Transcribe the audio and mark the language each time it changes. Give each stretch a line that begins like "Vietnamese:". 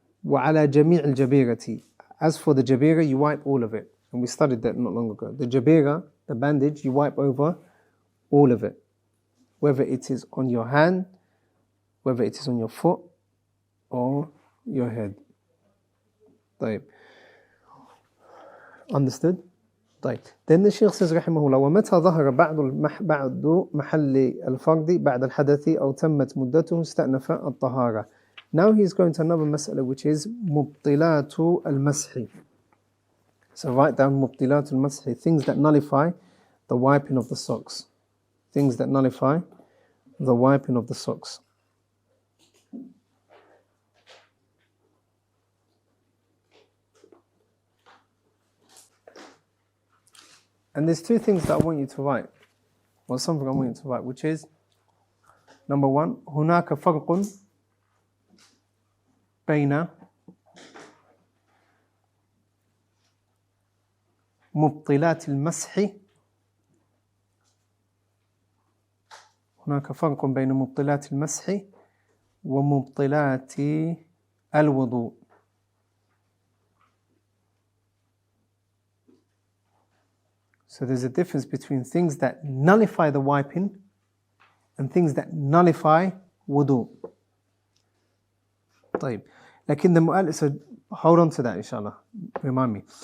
Arabic: Wa ala jami' al-jabirati.
English: As for the jabira, you wipe all of it. And we studied that not long ago. The jabira, the bandage, you wipe over all of it. Whether it is on your hand, whether it is on your foot, or your head.
Arabic: طيب.
English: Understood?
Arabic: طيب.
English: Then the Shaykh says,
Arabic: رحمه الله, ومتى ظهر بعد محل الفرد بعد الحدث أو تمت مدته استأنف الطهارة.
English: Now he's going to another mas'ala, which is
Arabic: مبطلات المسح.
English: So write down
Arabic: مبطلات المسح,
English: things that nullify the wiping of the socks. Things that nullify the wiping of the socks. And there's two things that I want you to write, or something I want you to write, which is, number one,
Arabic: هناك فرق بين مبطلات المسح. هناك فرق بين مبطلات المسح ومبطلات الوضوء.
English: So there's a difference between things that nullify the wiping and things that nullify wudu.
Arabic: طيب. لكن
English: the mu'allif, so hold on to that inshallah, remind me.